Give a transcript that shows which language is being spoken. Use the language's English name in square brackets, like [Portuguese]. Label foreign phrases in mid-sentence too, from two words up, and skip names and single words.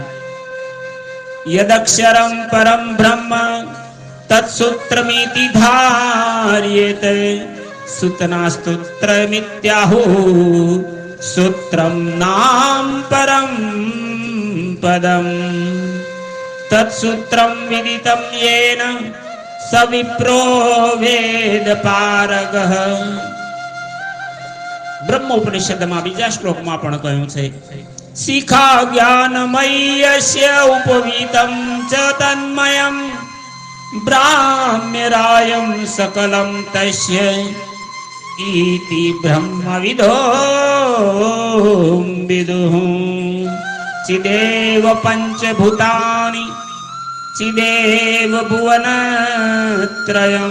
[Sanskrit] યદક્ષરમ પરમ બ્રહ્મ તત્સૂત્રમિતિ ધાર્યેત, સૂતના સ્તોત્રમિત્યાહુ સૂત્રમ નામ પરમ પદમ. तत्सूत्रम विदितम येन सविप्रो वेद पारगः। [Gujarati] બ્રહ્મોપનિષદમાં બીજા શ્લોકમાં પણ કહ્યું છે, [Sanskrit] શિખા જ્ઞાનમયસ્ય ઉપવીતમ ચ તન્મયમ બ્રાહ્મ્યરાયમ સકલમ તસ્ય ઇતિ બ્રહ્મવિદો વિદુઃ ચિદેવ પંચભૂતાની ચિદેવ ભુવનત્રયમ।